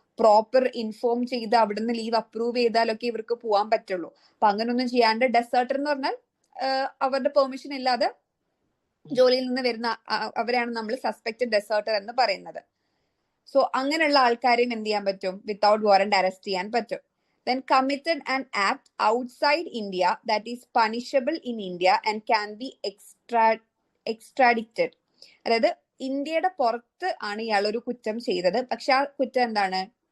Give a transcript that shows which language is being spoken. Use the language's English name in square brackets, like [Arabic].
[Malayalam] Proper inform ചെയ്ത് അവിടുന്ന് leave approve ചെയ്താലൊക്കെ ഇവർക്ക് പോകാൻ പറ്റുള്ളൂ. അപ്പൊ അങ്ങനൊന്നും ചെയ്യാണ്ട് ഡെസേർട്ടർ എന്ന് പറഞ്ഞാൽ അവരുടെ പെർമിഷൻ ഇല്ലാതെ ജോലിയിൽ നിന്ന് വരുന്ന അവരെയാണ് നമ്മൾ സസ്പെക്റ്റഡ് ഡെസേർട്ടർ എന്ന് പറയുന്നത്. സോ അങ്ങനെയുള്ള ആൾക്കാരെയും എന്ത് ചെയ്യാൻ പറ്റും? വിത്തൗട്ട് വാറന്റ് അറസ്റ്റ് ചെയ്യാൻ പറ്റും. [English] Then committed an act outside India that is punishable in India and can be extradited. [Malayalam] അതായത് ഇന്ത്യയുടെ പുറത്ത് ആണ് ഇയാൾ ഒരു കുറ്റം ചെയ്തത്, പക്ഷെ ആ കുറ്റം എന്താണ്?